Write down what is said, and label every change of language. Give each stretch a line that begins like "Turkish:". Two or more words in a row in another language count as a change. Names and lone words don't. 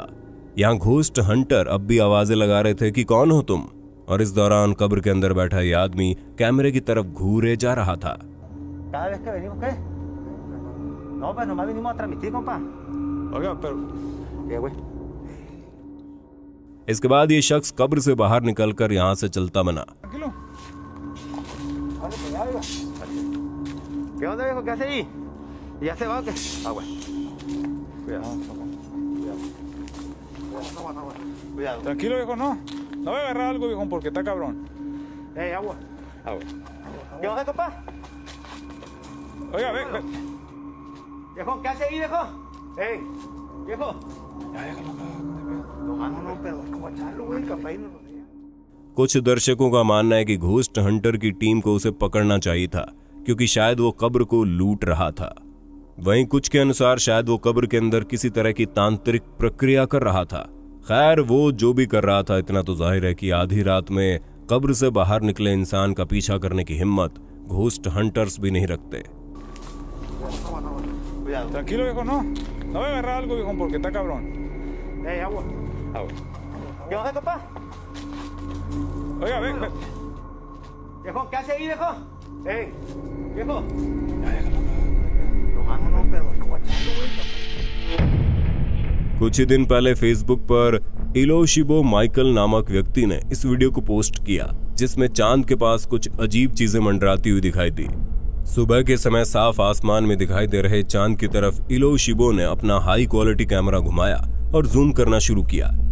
Hindi: यहाँ
English: ghost hunter
Hindi: अब भी आवाजें लगा रहे थे कि कौन हो तुम, और इस दौरान कब्र के अंदर बैठा ये आदमी कैमरे की तरफ घूरे जा रहा था। इसके बाद ये शख्स कब्र से बाहर निकलकर यहाँ से चलता बना।
Spanish: Tranquilo, viejo, no. No voy a agarrar algo, viejo, porque está cabrón. Agua. ¿Qué onda, compa? Oiga, ve. Viejo, ¿qué hace ahí, viejo? Viejo. Ya, déjalo. No, pero es como echarlo, güey, capaz no lo sé.
Hindi: कुछ दर्शकों का मानना है कि
English: ghost hunter
Hindi: की टीम को उसे पकड़ना चाहिए था, क्योंकि शायद वो कब्र को लूट रहा था। वहीं कुछ के अनुसार शायद वो कब्र के अंदर किसी तरह की तांत्रिक प्रक्रिया कर रहा था। खैर, वो जो भी कर रहा था, इतना तो जाहिर है कि आधी रात में कब्र से बाहर निकले इंसान का पीछा करने की हिम्मत
English: ghost hunters
Hindi: भी नहीं रखते।
Spanish: Cuidado. Tranquilo, viejo, no. No voy a agarrar algo, viejo, porque está cabrón. Agua. Agua. ¿Qué onda, papá? Oiga, ven, ven. Viejo, ¿qué hace ahí, viejo? Viejo. Ya, déjalo. No, pero guachando, güey.
Hindi: कुछ ही दिन पहले फेसबुक पर इलोशिबो माइकल नामक व्यक्ति ने इस वीडियो को पोस्ट किया, जिसमें चांद के पास कुछ अजीब चीजें मंडराती हुई दिखाई दी। सुबह के समय साफ आसमान में दिखाई दे रहे चांद की तरफ इलोशिबो ने अपना
English: high quality camera
Hindi: घुमाया और जूम करना शुरू किया।